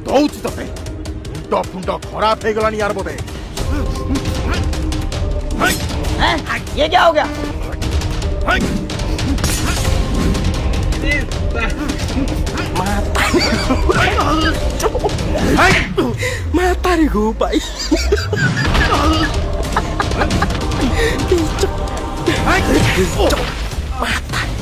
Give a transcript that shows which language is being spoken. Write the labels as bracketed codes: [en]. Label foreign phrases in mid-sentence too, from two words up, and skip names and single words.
[or] କହୁଛି ତତେ ମୁଣ୍ଡ ଫୁଣ୍ଡ ଖରାପ ହେଇଗଲାଣି यार ବୋଧେ। [hi] ये क्या हो गया? [id] Mata nih gue pak. Mata.